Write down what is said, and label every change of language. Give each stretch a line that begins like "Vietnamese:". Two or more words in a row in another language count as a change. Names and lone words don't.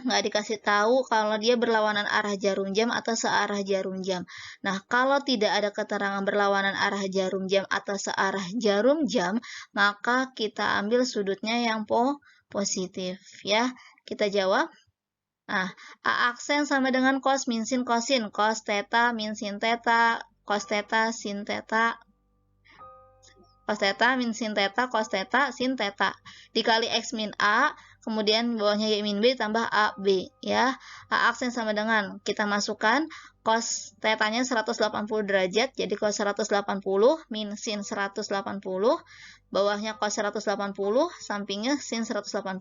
Indonesian: Nggak dikasih tahu kalau dia berlawanan arah jarum jam atau searah jarum jam. Nah, kalau tidak ada keterangan berlawanan arah jarum jam atau searah jarum jam, maka kita ambil sudutnya yang positif ya. Kita jawab. Nah, A aksen sama dengan cos min sin kosin. Cos theta min sin theta. Cos theta sin theta. Cos theta min sin theta. Cos theta sin theta. Dikali X min A. Kemudian bawahnya Y min B tambah A, B. Ya. A aksen sama dengan, kita masukkan cos theta-nya 180 derajat. Jadi cos 180 min sin 180. Bawahnya cos 180, sampingnya sin 180.